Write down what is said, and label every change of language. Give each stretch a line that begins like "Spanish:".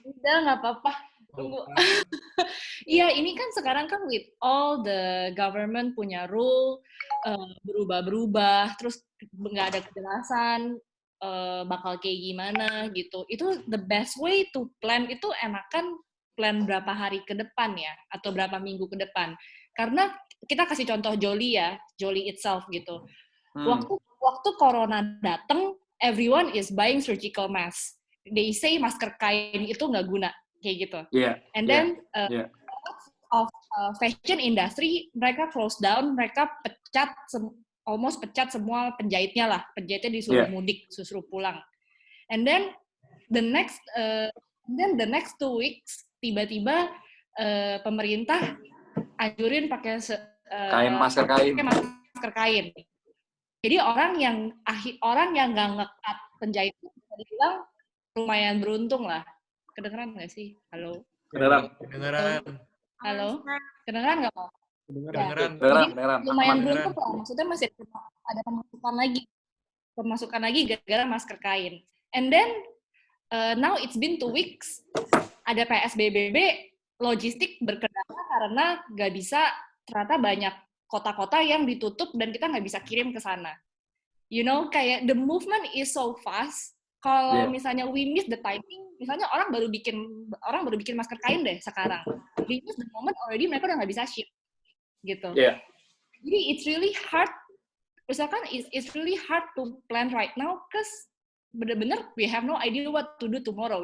Indonesian: Udah, nggak apa-apa. Tunggu. Iya, ini kan sekarang kan
English: with all the government
Indonesian: punya rule, berubah-berubah, terus nggak ada kejelasan, bakal kayak gimana gitu. Itu
English: the best way to plan
Indonesian: itu enakan plan berapa hari ke depan ya, atau berapa minggu ke depan. Karena kita kasih contoh Jolie ya, Jolie itself gitu. Waktu corona datang,
English: everyone is buying surgical mask. They say
Indonesian: masker kain itu nggak guna, kayak gitu.
English: Yeah. And then of fashion industry, mereka close down, mereka almost
Indonesian: pecat semua penjahitnya lah. Penjahitnya disuruh mudik, disuruh pulang.
English: And then the next 2 weeks
Indonesian: tiba-tiba pemerintah anjurin pakai masker kain. Jadi orang yang nggak ngekat penjahit itu bisa dibilang lumayan beruntung lah. Kedengeran nggak sih? Halo. Kedengeran. Halo. Kedengeran nggak Pak? Kedengeran. Lumayan beruntung lah. Maksudnya masih ada pemasukan lagi gara-gara masker kain.
English: And then now it's been 2 weeks.
Indonesian: Ada PSBB, logistik berkendara karena nggak bisa, ternyata banyak kota-kota yang ditutup dan kita nggak bisa kirim ke sana.
English: You know, kayak the movement is so fast.
Indonesian: Kalau misalnya
English: we miss the timing,
Indonesian: misalnya orang baru bikin masker kain deh sekarang.
English: We miss the moment already,
Indonesian: mereka udah nggak bisa
English: ship. Gitu. Yeah. Jadi it's really hard. Misalkan it's really hard to plan right now, because bener-bener we have no idea what to do tomorrow.